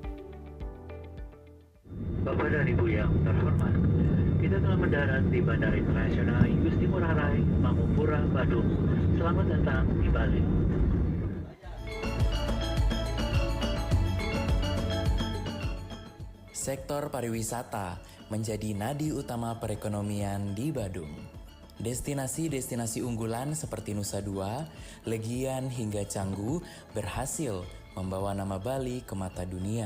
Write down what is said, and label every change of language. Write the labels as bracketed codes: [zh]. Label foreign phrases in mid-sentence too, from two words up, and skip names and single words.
[id] Bapak dan Ibu yang terhormat, kita telah mendarat di Bandara Internasional Igusti Ngurah Rai, Mangupura, Badung. Selamat datang di Bali. Sektor pariwisata menjadi nadi utama perekonomian di Badung. Destinasi-destinasi unggulan seperti Nusa Dua, Legian hingga Canggu berhasil membawa nama Bali ke mata dunia.